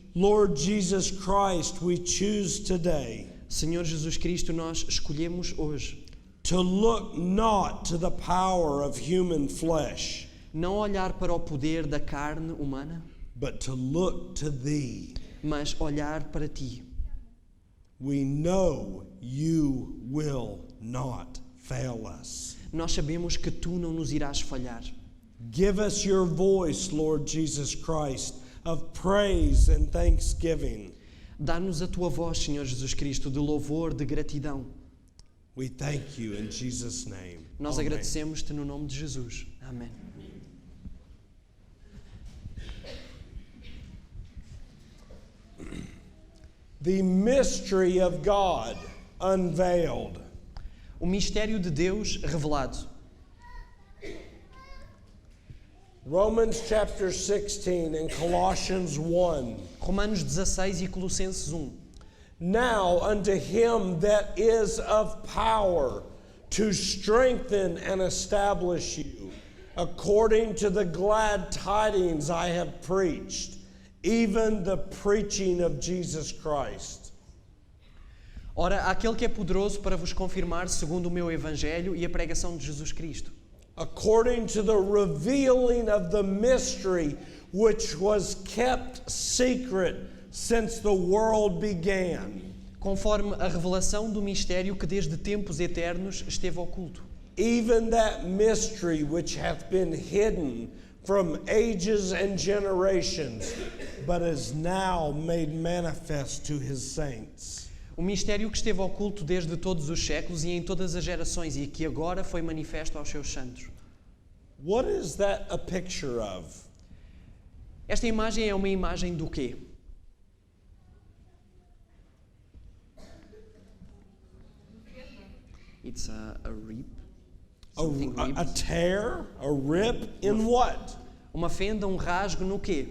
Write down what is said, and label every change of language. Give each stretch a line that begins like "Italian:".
English: Lord Jesus Christ, we choose today
Portuguese: Senhor Jesus Cristo, nós escolhemos hoje
English: to look not to the power of human flesh,
Portuguese: não olhar para o poder da carne humana,
English: but to look to Thee.
Portuguese: mas olhar para Ti.
English: We know You will not fail us.
Portuguese: Nós sabemos que Tu não nos irás falhar.
English: Give us Your voice, Lord Jesus Christ, of praise and thanksgiving.
Portuguese: Dá-nos a Tua voz, Senhor Jesus Cristo, de louvor, de gratidão.
English: We thank You in Jesus' name.
Portuguese: Nós
English: Amen.
Portuguese: agradecemos-Te no nome de Jesus. Amém.
English: The mystery of God unveiled.
Portuguese: O mistério de Deus revelado.
English: Romans chapter 16 and Colossians 1.
Portuguese: Romanos 16 e Colossenses 1.
English: Now unto him that is of power to strengthen and establish you, according to the glad tidings I have preached, even the preaching of Jesus Christ.
Portuguese: Ora, aquele que é poderoso para vos confirmar segundo o meu evangelho e a pregação de Jesus Cristo,
English: According to the revealing of the mystery which was kept secret since the world began,
Portuguese: conforme a revelação do mistério que desde tempos eternos esteve oculto,
English: even that mystery which hath been hidden from ages and generations, but is now made manifest to his saints.
Portuguese: o mistério que esteve oculto desde todos os séculos e em todas as gerações e que agora foi manifesto aos seus santos.
English: What is that a picture of?
Portuguese: Esta imagem é uma imagem do quê?
English: It's a rip. Something A ripped. tear? A rip? In what?
Portuguese: Uma fenda, um rasgo no quê?